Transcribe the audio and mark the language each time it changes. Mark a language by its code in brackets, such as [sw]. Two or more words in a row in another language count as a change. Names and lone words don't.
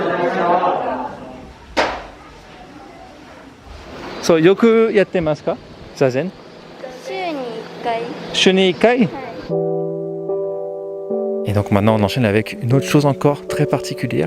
[ja] そうよくやってますか？ zazen 週に1回。週に一回. [fr] Et donc maintenant on enchaîne avec une autre chose encore très particulière.